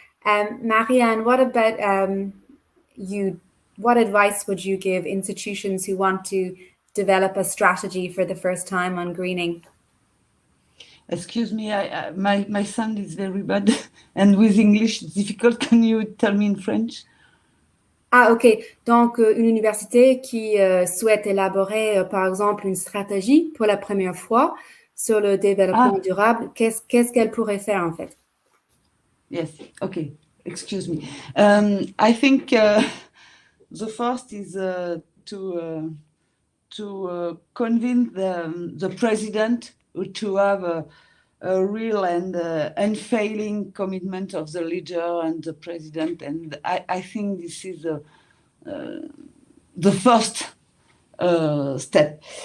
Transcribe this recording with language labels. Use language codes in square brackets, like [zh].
[en] Marianne, what about you? What advice would you give institutions who want to develop a strategy for the first time on greening? Excuse me, my sound is very bad, and with English it's difficult. Can you tell me in French? Ah, ok. [fr] Donc, une université qui souhaite élaborer, par exemple, une stratégie pour la première fois sur le développement durable, qu'est-ce qu'elle pourrait faire en fait? [en] Yes, okay. Excuse me. I think the first is to convince the president to have a real and unfailing commitment of the leader and the president, and I think this is the first step.